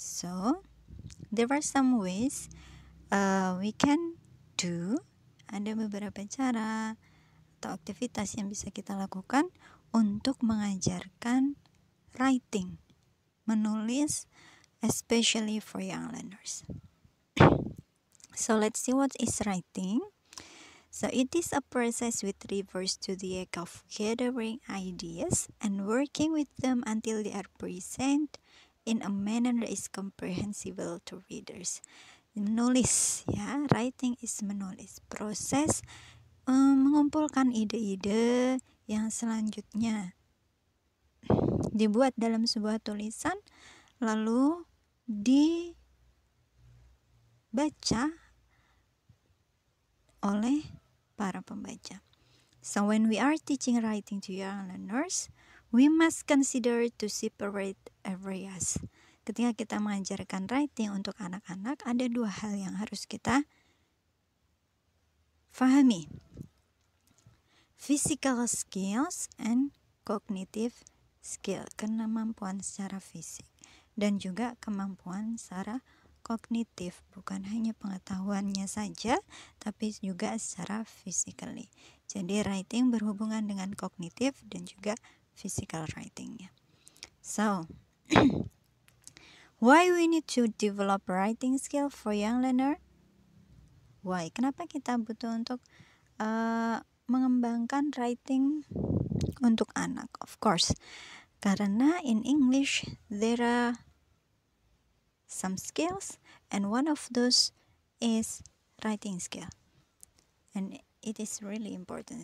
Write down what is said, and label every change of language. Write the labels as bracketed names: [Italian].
[English] So there are some ways we can do. [Indonesian] Ada beberapa cara atau aktivitas yang bisa kita lakukan untuk mengajarkan writing, menulis, [English] especially for young learners. So let's see what is writing. So it is a process which refers to the act of gathering ideas and working with them until they are present in a manner that is comprehensible to readers. [Indonesian] Menulis, ya, writing is menulis. Proses mengumpulkan ide-ide yang selanjutnya dibuat dalam sebuah tulisan, lalu dibaca oleh para pembaca. [English] So when we are teaching writing to young learners, we must consider to separate areas. [Indonesian] Ketika kita mengajarkan writing untuk anak-anak, ada dua hal yang harus kita fahami. [English] Physical skills and cognitive skill, [Indonesian] kemampuan secara fisik dan juga kemampuan secara kognitif, bukan hanya pengetahuannya saja tapi juga secara physically. Jadi writing berhubungan dengan kognitif dan juga physical writingnya. [English] So why we need to develop writing skill for young learner? Why? [Indonesian] Kenapa kita butuh untuk mengembangkan writing untuk anak? [English] Of course, karena in English there are some skills and one of those is writing skill, and it is really important.